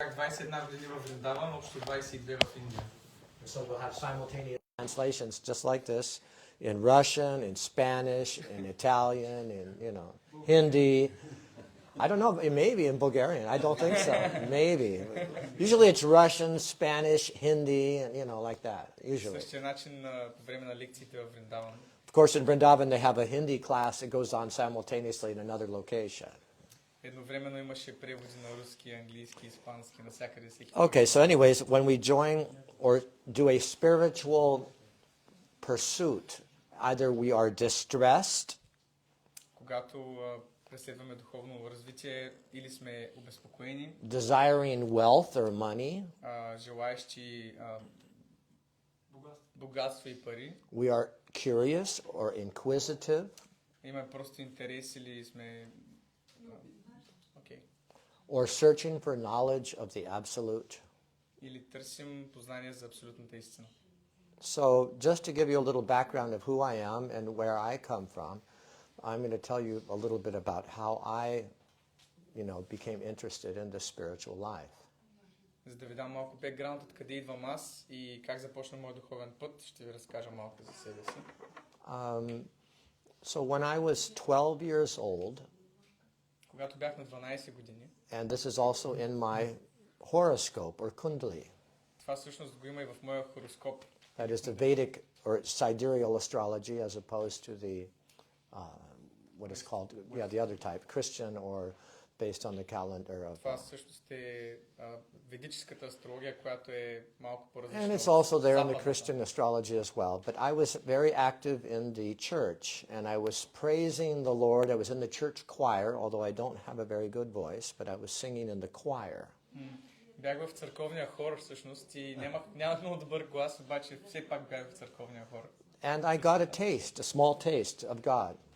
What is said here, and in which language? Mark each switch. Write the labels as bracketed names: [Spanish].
[Bulgarian] 21 години в Вриндаван, общо 22 в Индия. [English] So we'll have simultaneous translations just like this in Russian, in Spanish, in Italian, in Hindi. I don't know, maybe in Bulgarian. I don't think so. Maybe. Usually it's Russian, Spanish, Hindi, and like that. Usually. [Bulgarian] Същия начин по време на лекциите в Вриндаван. [English] Of course, in Vrindavan they have a Hindi class that goes on simultaneously in another location. [Bulgarian] Едновременно имаше преводи на руски, английски, испански, навсякъде всеки. [English] Okay, so anyways, when we join or do a spiritual pursuit, either we are distressed, [Bulgarian] Когато преследваме духовно развитие, или сме обезпокоени, [English] desiring wealth or money, [Bulgarian] желаещи богатство и пари, [English] we are curious or inquisitive, [Bulgarian] имаме просто интерес или сме [English] or searching for knowledge of the absolute. [Bulgarian] Или търсим познание за абсолютната истина. [English] So, just to give you a little background of who I am and where I come from, I'm going to tell you a little bit about how I, became interested in the spiritual life. [Bulgarian] За да ви дам малко бекграунд откъде идвам аз и как започна моят духовен път, ще ви разкажа малко за себе си. [English] So when I was 12 years old, [Bulgarian] когато бях на 12 години, [English] and this is also in my horoscope or kundali. [Bulgarian] Това всъщност го има и в моя хороскоп. [English] That is the Vedic or sidereal astrology as opposed to the what is called the other type, Christian or based on the calendar of. [Bulgarian] Това всъщност е ведическата астрология, която е малко по-различна. [English] And it's also there in the Christian astrology as well. But I was very active in the church, and I was praising the Lord. I was in the church choir, although I don't have a very good voice, but I was singing in the choir. [Bulgarian] Бях в църковния хор всъщност и нямах много добър глас, обаче все пак бях в църковния хор. [English] And I got a taste, a small taste of God.